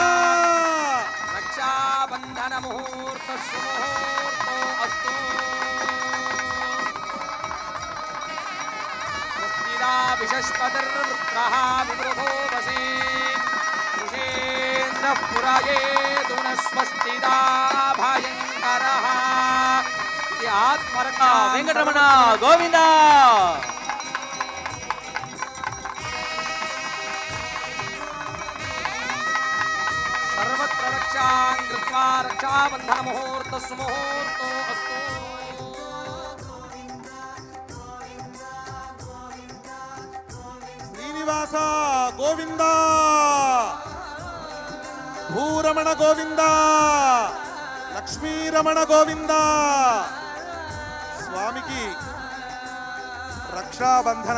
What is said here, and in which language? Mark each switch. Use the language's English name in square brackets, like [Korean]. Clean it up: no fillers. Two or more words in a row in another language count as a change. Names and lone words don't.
[Sanskrit] రక్షాబంధన ముహూర్త సుముహూర్తో అస్తు స్వస్తినా విశస్పతిర్మిత్రః విమృధో వశే వృషేంద్ర పురజే ధునస్వస్తినా భయంకరః [Telugu] ఇది ఆత్మరక్ష [Sanskrit] వెంకటరమణ గోవింద सर्वत्र रक्षां कृत्वा रक्षाबन्धन मुहूर्त सुमुहूर्तो अस्तु [Telugu] శ్రీనివాస గోవింద భూరమణ గోవింద లక్ష్మీరమణ గోవింద స్వామికి రక్షాబంధన